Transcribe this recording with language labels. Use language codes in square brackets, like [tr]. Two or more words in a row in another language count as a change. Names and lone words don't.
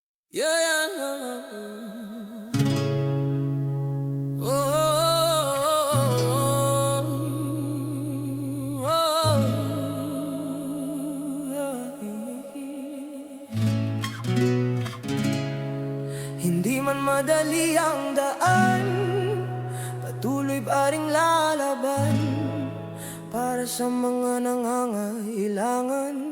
[en] Yeah, yeah, yeah. Oh, oh, oh, oh, yeah. [tl] Hindi man madali ang daan, patuloy pa ring lalaban para sa mga nangangailangan.